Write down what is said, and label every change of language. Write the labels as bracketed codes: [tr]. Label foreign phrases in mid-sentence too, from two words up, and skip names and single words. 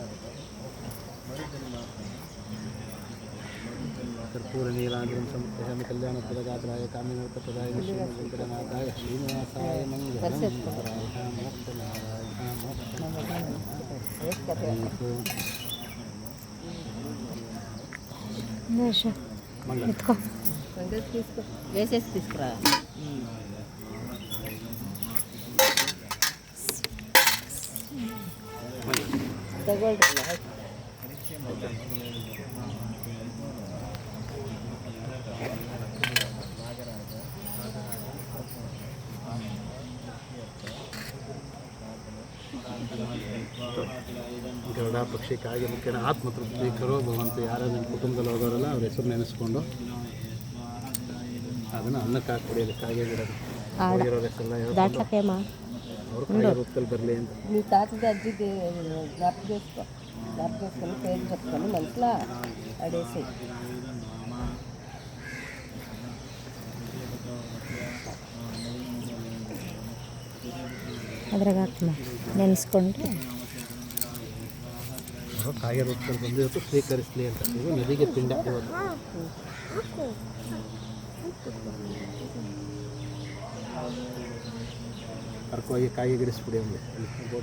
[sa] ಕರ್ಪೂರ ನೀಲಾಂಜನ ಸಮುಖ ಕಲ್ಯಾಣ ಪದಗಾತ್ರಾಯ ಕಾಮಿನರ್ಥ ಪ್ರದಾಯ ವೆಂಕಟನಾಥಾಯ ಶ್ರೀನಿವಾಸಾಯ ಮಂಗಳಂ ನಾರಾಯಣ ಮೋಕ್ಷ ನಾರಾಯಣ ಮೋಕ್ಷ [kn] ಎತ್ಕೋ [te] తీసుకో వేసేసి తీసుకురా. [kn] ತಗೊಳ್ರಲ್ಲ ಗರುಡ ಪಕ್ಷಿ ಕಾಗೆ ಮುಖ್ಯನ ಆತ್ಮತೃಪ್ತಿ ಕರೋ ಭಗವಂತ ಯಾರು ನಿಮ್ಮ ಕುಟುಂಬದಲ್ಲಿ ಹೋಗೋರಲ್ಲ ಅವ್ರ ಹೆಸರು ನೆನೆಸ್ಕೊಂಡು ಅದನ್ನು ಅನ್ನಕ್ಕೆ ಹಾಕ್ಬಿಡಿ. ಕಾಗೆ ಬಿಡೋದು ಹೋಗಿರೋ ಹೆಸರೆಲ್ಲ ಹೇಳ್ಕೊಂಡು ಅವ್ರ ಕಾಗೆ ರೂಪದಲ್ಲಿ ಬರಲಿ ಅಂತ. [te] నీ తాతది అజ్జిది జ్ఞాపకం చేసుకో, జ్ఞాపకం చేసుకొని పేరు చెప్పుకొని మనసులో అడేసి [kn] ಅದ್ರಾಗ ಹಾಕ್ತೀನಿ ನೆನೆಸ್ಕೊಂಡ್ರೆ ಅವರು ಕಾಗೆ ರೂಪದಲ್ಲಿ ಬಂದು ಇವತ್ತು ಸ್ವೀಕರಿಸಲಿ ಅಂತ. ಇದು ನದಿಗೆ ಪಿಂಡ ಇವತ್ತು. ಕರ್ಕೋಗಿ ಕಾಯಿ ಗಿಡಿಸ್ಬಿಡಿ ಒಂದು ಗೋಡೆ